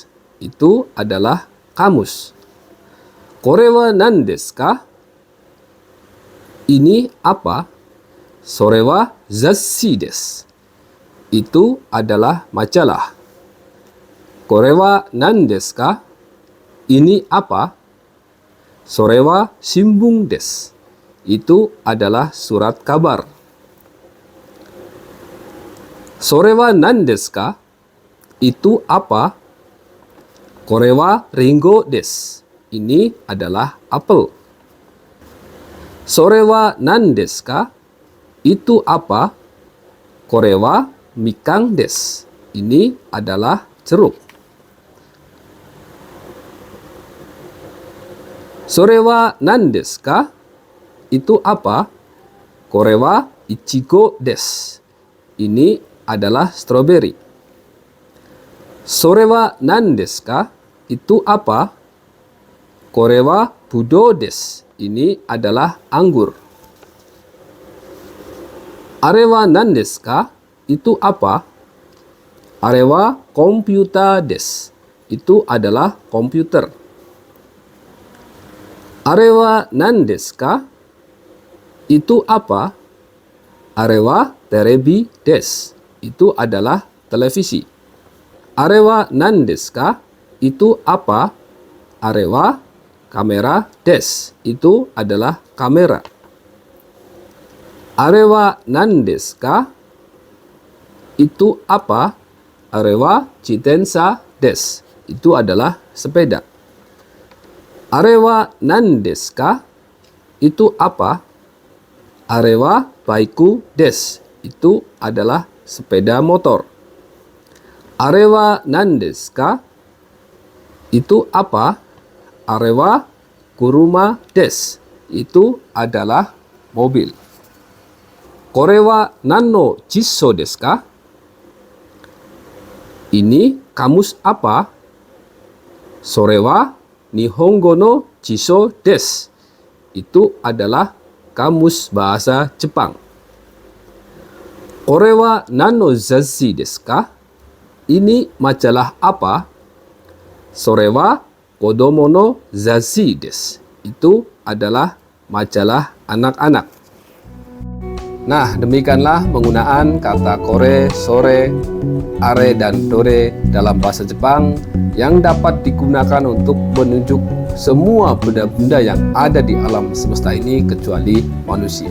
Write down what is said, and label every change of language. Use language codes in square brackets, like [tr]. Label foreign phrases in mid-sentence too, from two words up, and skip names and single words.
[id] Itu adalah kamus. [ja] これは何ですか? [id] Ini apa? [ja] それは雑誌です. [id] Itu adalah majalah. [ja] これは何ですか? [id] Ini apa? [ja] それは新聞です. [id] Itu adalah surat kabar. [ja] それは何ですか? [id] Itu apa? [ja] これはりんごです. [id] Ini adalah apel. [ja] それは何ですか? [id] Itu apa? [ja] これはみかんです. [id] Ini adalah jeruk. [ja] それは何ですか? [id] Itu apa? [ja] これはいちごです. [id] Ini adalah stroberi. [ja] それは何ですか? [id] Itu apa? [ja] これはぶどうです. [id] Ini adalah anggur. [ja] あれは何ですか? [id] Itu apa? [ja] あれはコンピューターです. [id] Itu adalah komputer. [ja] あれは何ですか? [id] Itu apa? [ja] あれはテレビです. [id] Itu adalah televisi. [ja] あれは何ですか? [id] Itu apa? [ja] あれはカメラです. [id] Itu adalah kamera. [ja] あれは何ですか? [id] Itu apa? [ja] あれは自転車です. [id] Itu adalah sepeda. [ja] あれは何ですか? [id] Itu apa? [ja] あれはバイクです. [id] Itu adalah sepeda motor. [ja] あれは何ですか? [id] Itu apa? [ja] あれは車です. [id] Itu adalah mobil. [ja] これは何の辞書ですか? [id] Ini kamus apa? [ja] それは日本語の辞書です. [id] Itu adalah kamus bahasa Jepang. [ja] これは何の雑誌ですか? [id] Ini majalah apa? [ja] それは子供の雑誌です. [id] Itu adalah majalah anak-anak. Nah, demikianlah penggunaan kata kore, sore, are, dan dore dalam bahasa Jepang yang dapat digunakan untuk menunjuk semua benda-benda yang ada di alam semesta ini kecuali manusia.